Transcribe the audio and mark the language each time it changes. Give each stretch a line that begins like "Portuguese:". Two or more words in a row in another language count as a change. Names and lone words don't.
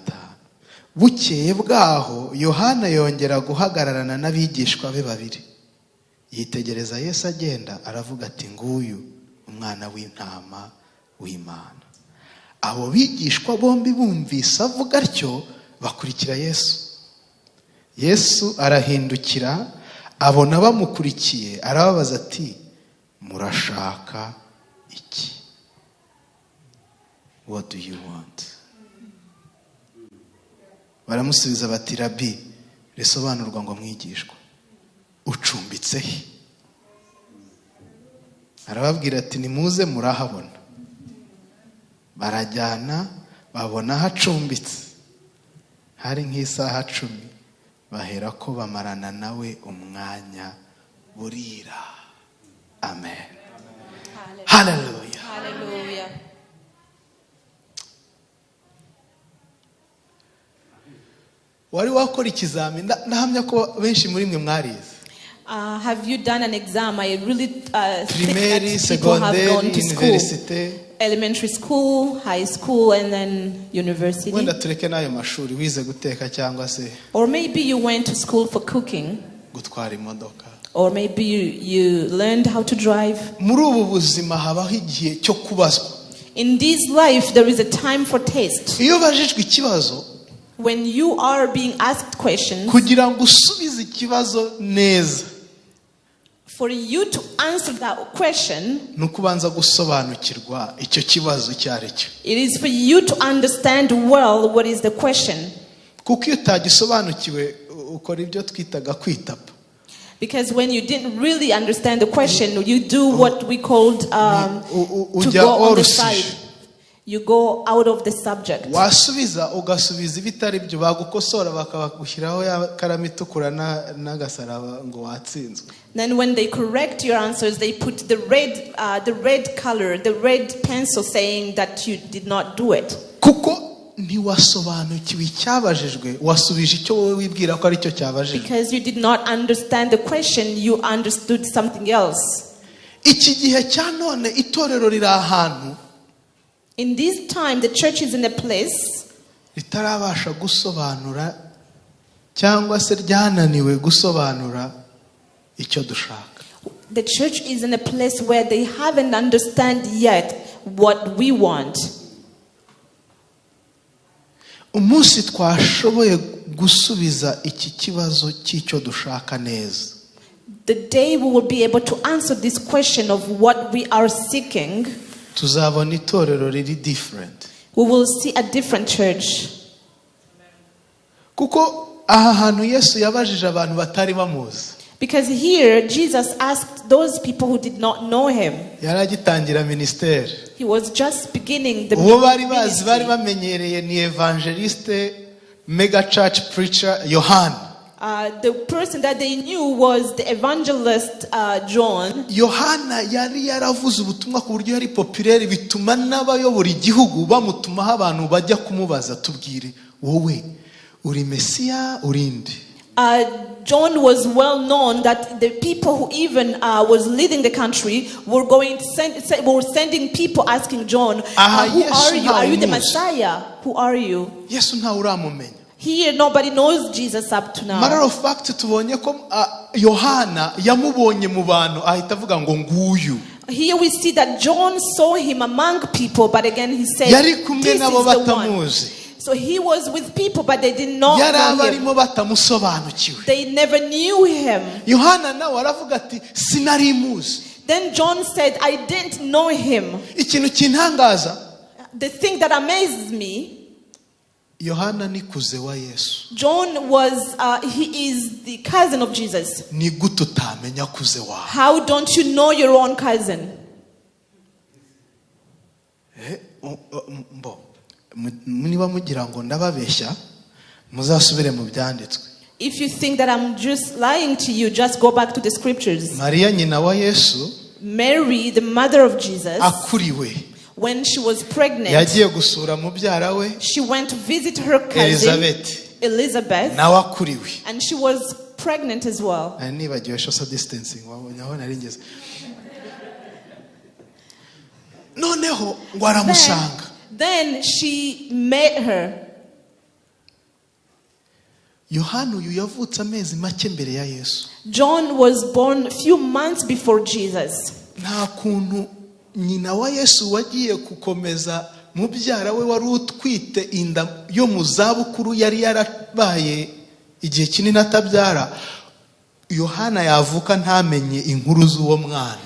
Kinyarwanda: Bukeye bwaho Yohana yongera guhagararana n'abigishwa be babiri, yitegereza Yesu agenda, aravuga ati nguyu umwana w'intama w'Imana. Abo bigishwa bombi bumvise avuga atyo bakurikira Yesu. Yesu arahindukira abona bamukurikiye, arababaza ati murashaka iki?
English: What do you want?
Kinyarwanda: Baramusubiza bati Rabi, risobanurwa ngo mwigishwa, ucumbitse he? Arababwira ati nimuze murahabona. Barajyana babona hacumbitse, hari nk'isaha 10, bahera ko bamarana nawe umwanya burira. Amen. Hallelujah. Hallelujah. Wari wakora ikizamini, nahamya ko benshi muri mwe mwarize.
English: Have you done an exam? I really think Primaire, that people have secondaire, gone to school. université. Elementary school, high school, and then university.
Kinyarwanda: Wenda tureke nayo mashuri, wize guteka cyangwa se
English: Or maybe you went to school for cooking.
Kinyarwanda: gutwara imodoka.
English: Or maybe you learned how to drive.
Kinyarwanda: Muri ubu buzima habaho igihe cyo kubazwa.
English: In this life, there is a time for test.
Kinyarwanda: Iyo bajijwe ikibazo,
English: When you are being asked questions,
Kinyarwanda: kugira ngo usubize ikibazo neza,
English: for you to answer that question,
Kinyarwanda: nukubanza gusobanukirwa icyo kibazo cyaricyo.
English: it is for you to understand well what is the question.
Kinyarwanda: Kuko iyo utagisobanukiwe ukora ibyo twitaga kwitapa.
English: Because when you didn't really understand the question, you do what we called to
Kinyarwanda: ujya
English: go on the orusi. side. You go out of the subject.
Kinyarwanda: Wasubiza ugasubiza ibitari byo, bagukosora bakabagushyiraho ya karamu itukura n'agasaraba ngo watsinzwe.
English: Then when they correct your answers, they put the red color, the red pencil saying that you did not do it.
Kinyarwanda: Kuko ntiwasobanukiwe icyabajijwe, wasubije icyo wowe wibwira ko ari cyo cyabajijwe.
English: Because you did not understand the question, you understood something else.
Kinyarwanda: Iki gihe cya none itorero riri ahantu
English: In this time, the church is in a place
Kinyarwanda: ritarabasha gusobanura cyangwa se ryananiwe gusobanura icyo dushaka.
English: The church is in a place where they haven't understand yet what we want.
Kinyarwanda: Umunsi twashoboye gusubiza iki kibazo cy'icyo dushaka neza,
English: The day we will be able to answer this question of what we are seeking,
Kinyarwanda: tuzabona itorero riri different.
English: we will see a different church.
Kinyarwanda: Kuko aha hantu Yesu yabajije abantu batari bamuzi.
English: Because here, Jesus asked those people who did not know him.
Kinyarwanda: Yaragitangira ministeri.
English: He was just beginning the
Kinyarwanda: Uwo bari bazi, bari
English: ministry.
Kinyarwanda: bamenyereye ni evangeliste,
English: mega church preacher Yohana. The person that they knew was the evangelist John.
Kinyarwanda: Yohana yari yaravuze ubutumwa ku buryo yari populaire, bituma n'abayobora igihugu bamutumaho abantu bajya kumubaza, tubwire wowe uri Mesiya urinde.
English: John was well known that the people who even was leading the country were were sending people asking John, who are you? Are you the Messiah? Who are you?
Kinyarwanda: Yesu ntawe uramumenya.
English: Here, nobody knows Jesus up to now. Matter of fact,
Kinyarwanda: tubonye ko Yohana yamubonye mu bantu ahita avuga ngo nguyu.
English: Here we see that John saw him among people, but again he said,
Kinyarwanda: Yari kumwe
English: this is
Kinyarwanda: nabo
English: the one.
Kinyarwanda: batamuzi.
English: So he was with people, but they did not
Kinyarwanda: Yari
English: know him.
Kinyarwanda: abarimo batamusobanukiwe.
English: They never knew him.
Kinyarwanda: Yohana nawe aravuga ati sinari muzi.
English: Then John said, I didn't know him.
Kinyarwanda: Ikintu kintangaza,
English: The thing that amazes me,
Kinyarwanda: Yohana ni kuze wa Yesu.
English: John was, he is the cousin of Jesus.
Kinyarwanda: Ni gute utamenya kuze wawe?
English: How don't you know your own cousin?
Kinyarwanda: Niba mugira ngo ndababeshya muzasubire mu byanditswe.
English: If you think that I'm just lying to you, just go back to the scriptures.
Kinyarwanda: Mariya nyina wa Yesu
English: Mary, the mother of Jesus,
Kinyarwanda: akuriwe
English: when she was pregnant,
Kinyarwanda: yagiye gusura mubyara we
English: she went to visit her cousin Elizabeth,
Kinyarwanda: nawe akuriwe.
English: and she was pregnant as well.
Kinyarwanda: Nibagiwe
English: social distancing
Kinyarwanda: wabonye aho nari ngeze. Noneho ngo aramusanga.
English: Then she met her.
Kinyarwanda: Yohana uyu yavutse amezi make mbere ya Yesu.
English: John was born a few months before Jesus.
Kinyarwanda: Nta kuntu nyina wa Yesu wagiye gukomeza mubyara we wari utwite inda yo mu zabukuru yari yarabaye igihe kinini atabyara, Yohana yavuka ntamenye inkuru z'uwo mwana.